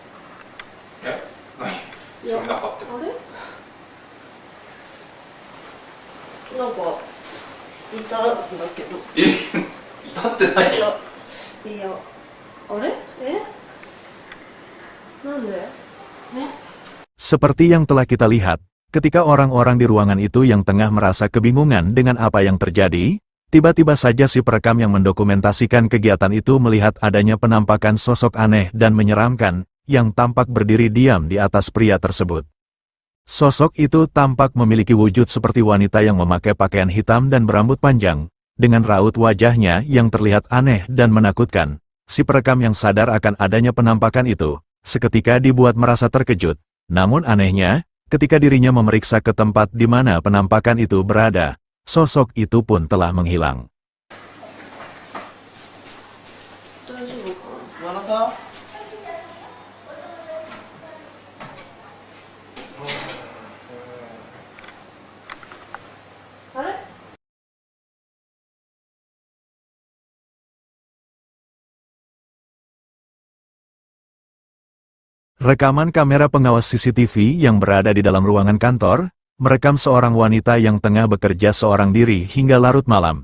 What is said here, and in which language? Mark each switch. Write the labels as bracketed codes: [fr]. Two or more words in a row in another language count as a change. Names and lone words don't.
[ja] 何？後ろになんかあって。あれ？なんかいたんだけど。いたって何？いや、あれ？なんで？ [id] Seperti yang telah kita lihat, ketika orang-orang di ruangan itu yang tengah merasa kebingungan dengan apa yang terjadi, tiba-tiba saja si perekam yang mendokumentasikan kegiatan itu melihat adanya penampakan sosok aneh dan menyeramkan, yang tampak berdiri diam di atas pria tersebut. Sosok itu tampak memiliki wujud seperti wanita yang memakai pakaian hitam dan berambut panjang, dengan raut wajahnya yang terlihat aneh dan menakutkan. Si perekam yang sadar akan adanya penampakan itu, seketika dibuat merasa terkejut. Namun anehnya, ketika dirinya memeriksa ke tempat di mana penampakan itu berada, sosok itu pun telah menghilang. [ja] 大丈夫か和田さん。な。あれ？ [id] Rekaman kamera pengawas CCTV yang berada di dalam ruangan kantor, merekam seorang wanita yang tengah bekerja seorang diri hingga larut malam.